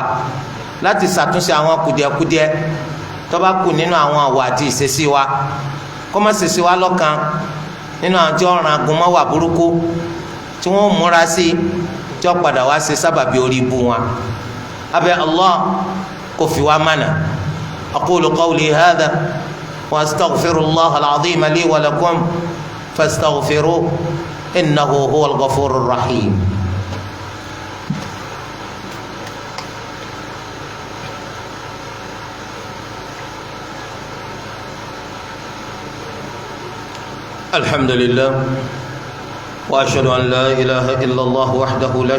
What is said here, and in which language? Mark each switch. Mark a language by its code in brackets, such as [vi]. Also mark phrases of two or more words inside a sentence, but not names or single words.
[yo] láti ṣàtúnṣe àwọn kùdìẹ̀kùdìẹ̀ tó bá kù nínú àwọn àwọ̀ àti ìṣesí wa kó má ṣèṣe wa lọ́kàn nínú àwọn tí wọ́n ran agun wà burúkú tí wọ́n múra sí tí wọ́n padà wá ṣe sábàbí orí ibu wọn abẹ́ Allah kó fi wá mánà [ar] أقول قولي هذا وأستغفر الله العظيم لي ولكم فاستغفروه إنه هو الغفور الرحيم. الحمد لله وأشهد أن لا إله إلا الله وحده لا